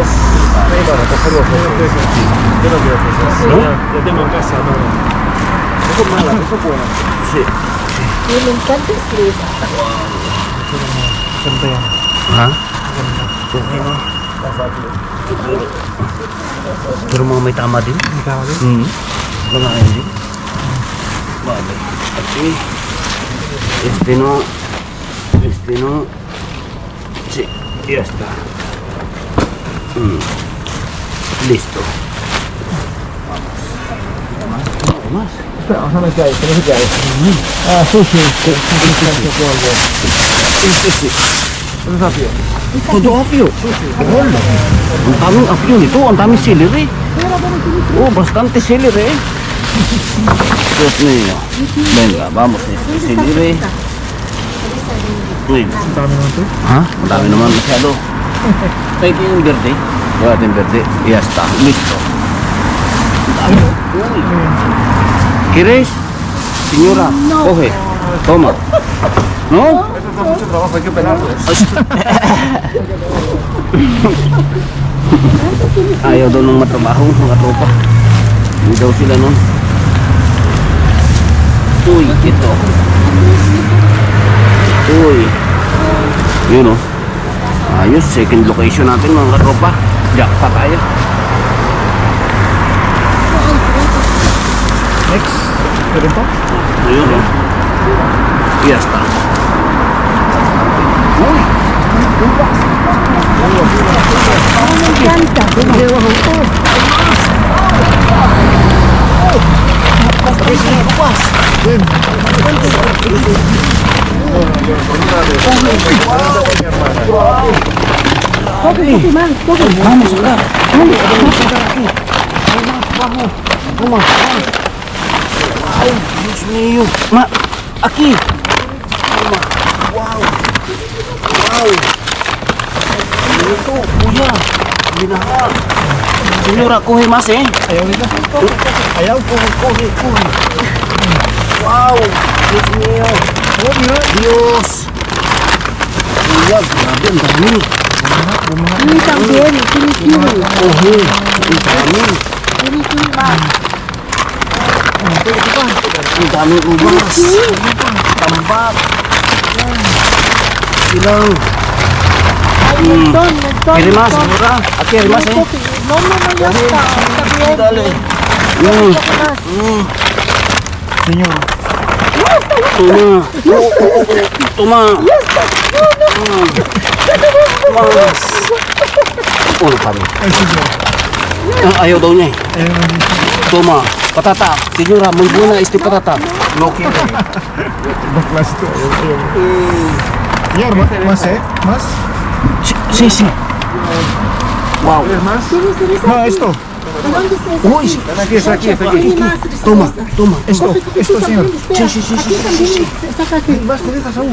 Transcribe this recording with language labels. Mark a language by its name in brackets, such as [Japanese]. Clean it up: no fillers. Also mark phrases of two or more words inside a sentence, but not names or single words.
[Spanish] Bueno, coger los fresas. Yo no quiero fresas. ¿No? Ya tengo en casa, no. No son malas, no son buenas. Sí. Me encanta el fresa. [Filipino] Hah? Pero mau may tama din? May tama din? Wala hindi. [Spanish] Vale. Aquí. Este no. Este no. Sí, ya está. Listo. Vamos. Más. Espera, vamos a ver qué hay, que no sé qué hay. Ah, sushi. Este sí. Eso es apio. Todo apio. [Filipino] Ang daming apio nito. Ang daming celery. [Spanish] Oh, bastante celery. Dios mío. Venga, vamos. Este celery. Uy, [Filipino] Ang dami naman ito. ha? Ang dami naman masyado. Ay, ito yung verde. Wala ito yung verde. [Spanish] Ya está. Listo. [Filipino] Ang dami. Uy. [Spanish] ¿Quieres? Señora, coge. Toma. ¿No? Esto da mucho trabajo, hay que pelarlos. [Filipino] Ayaw daw nung matrabaho, mga tropa. Hindi daw sila nun. Uy, ito. Uy. Yun o. Ayos, second location natin mga katropa. Jackpot tayo. Next. [Spanish] ¿Pero pa? [Filipino] Ayun o. [Spanish] Ya está. [Filipino] Uy. [Spanish] Me encanta. Coge más, coge. Vamos acá. Vamos acá aquí. Vamos. Toma. Ay, Dios mío. Aquí. Toma. Wow. Wow. [Filipino] Ito, kuya. Binaha. [Spanish] Señora, coge más, eh. [Filipino] Ayaw nila. Ayaw. [Spanish] Coge. Wow. Dios mío. Oh, mira. Dios. [Filipino] Kuya, grabe, ang dami. [Spanish] Y también, tiene que ir. Coge. [Filipino] Ang dami. [Spanish] Tiene que ir más. [Filipino] Ang dami ubas. Tambak. Silang. [Spanish] Montón. ¿Quiere más, señora? Aquí hay más, eh. No, ya está. Está bien. Dale. Señor. Toma. Más. [Filipino] Uno pa rin. [Spanish] Ay, señor. [Filipino] Ayaw daw niya eh. Ayaw na dito. [Spanish] Toma. Patata. Señora, muy buena este patata. No quiere. [Filipino] Baklas to. Ayaw. [Spanish] Señor, más, ¿eh? ¿Más? Sí. Wow. ¿Quieres más? ¿Tienes No, esto. ¿Dónde está esa? Uy, sí. Aquí. Tiene más. Toma. Esto, señor. Sí. Aquí también. Sácate. Más cerezas aún.